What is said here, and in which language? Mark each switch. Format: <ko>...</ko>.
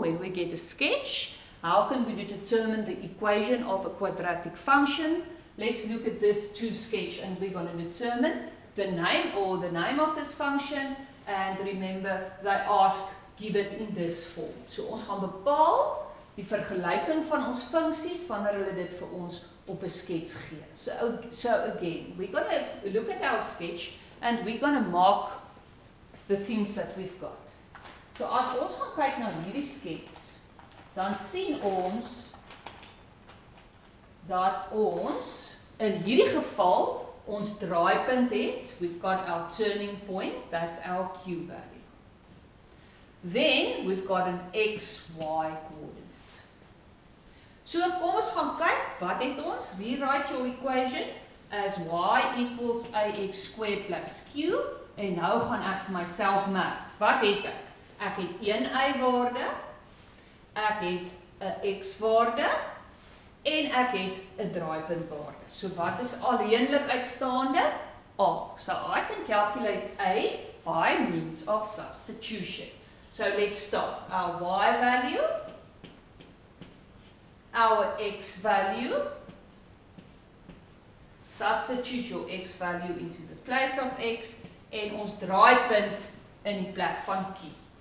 <en>When we get a sketch, how can we determine the equation of a quadratic function? Let's look at this two sketch and we're going to determine the name of this function, and remember they ask give it in this form.</en> <af>So ons gaan bepaal die vergelyking van ons funksies wanneer hulle dit vir ons op 'n skets gee.</af> <en>So again, we're going to look at our sketch and we're going to mark the things that we've got.</en> <af>So as ons gaan kyk na hierdie skets, dan sien ons dat ons in hierdie geval ons draaipunt het.</af> <en>We've got our turning point, that's our Q value. Then we've got an x, y coordinate.</en> <af>So kom ons gaan kyk, wat het ons?</af> <en>Rewrite your equation as y equals ax squared plus q.</en> <af>En nou gaan ek vir myself merk. Wat het ek? Ek het 'n y-waarde, ek het 'n x-waarde en ek het 'n draaipuntwaarde. So wat is alleenlik uitstaande? A.</af> <en>So I can calculate A by means of substitution. So let's start. Our y value, our x value, substitute your x value into the place of x,</en> <af>en ons draaipunt in die plek van q.</af>